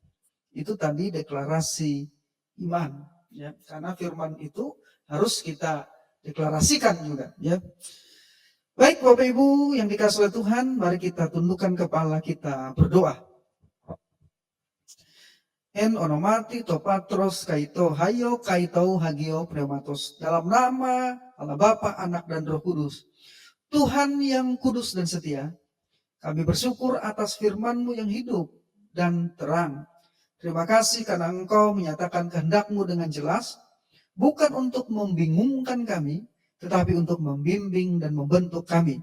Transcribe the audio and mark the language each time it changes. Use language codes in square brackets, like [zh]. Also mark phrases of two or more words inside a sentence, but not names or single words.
[id] Itu tadi deklarasi iman. Ya, karena firman itu harus kita deklarasikan juga, ya. Baik Bapak Ibu yang dikasihi oleh Tuhan, mari kita tundukkan kepala kita berdoa. [el] Ἐν ὀνόματι τοῦ πατρὸς καὶ τοῦ υἱοῦ καὶ τοῦ ἁγίου πνεύματος. [id] Dalam nama Allah Bapa, Anak, dan Roh Kudus. Tuhan yang kudus dan setia, kami bersyukur atas firman-Mu yang hidup dan terang. Terima kasih karena Engkau menyatakan kehendak-Mu dengan jelas, bukan untuk membingungkan kami, tetapi untuk membimbing dan membentuk kami.